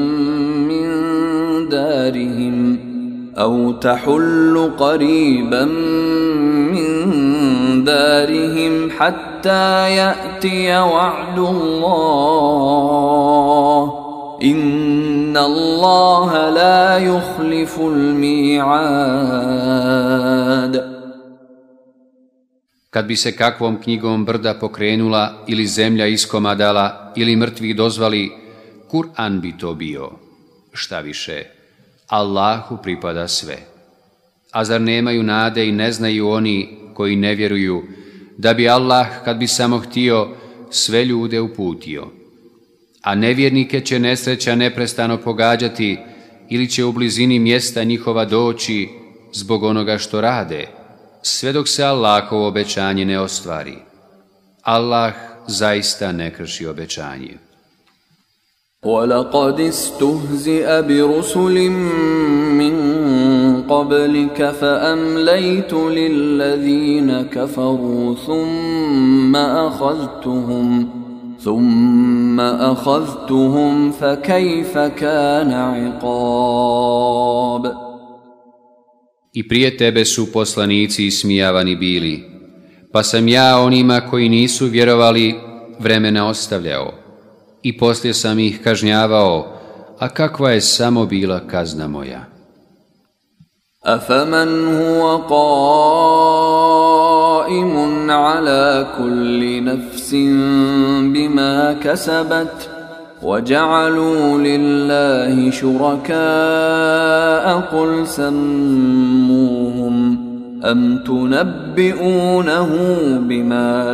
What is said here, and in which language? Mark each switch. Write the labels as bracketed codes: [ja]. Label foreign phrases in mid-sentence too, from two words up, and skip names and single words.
[ar] من دارهم حتى يأتي وعد الله إن الله لا يخلف الميعاد. [bs] Kad bi se kakvom knjigom brda pokrenula ili zemlja iskomadala ili mrtvi dozvali, Kur'an bi to bio. Šta više, Allahu pripada sve. A zar nemaju nade i ne znaju oni koji ne vjeruju da bi Allah, kad bi samo htio, sve ljude uputio? A nevjernike će nesreća neprestano pogađati ili će u blizini mjesta njihova doći zbog onoga što rade, sve dok se Allahovo obećanje ne ostvari. Allah zaista ne krši obećanje. [ar] وَلَقَدِ اسْتُهْزِئَ بِرُسُلٍ مِّن قَبْلِكَ فَأَمْلَيْتُ لِلَّذِينَ كَفَرُوا ثُمَّ أَخَذْتُهُمْ فَكَيْفَ كَانَ عِقَابِ. [bs] I prije tebe su poslanici ismijavani bili, pa sam ja onima koji nisu vjerovali vremena ostavljao i poslije sam ih kažnjavao, a kakva je samo bila kazna moja. [ar] أَفَمَنْ هُوَ قَائِمٌ عَلَى كُلِّ نَفْسٍ بِمَا كَسَبَتْ وَجَعَلُوا لِلَّهِ شُرَكَاءَ قُلْ سَمُّوهُمْ أَمْ تُنَبِّئُونَهُ بِمَا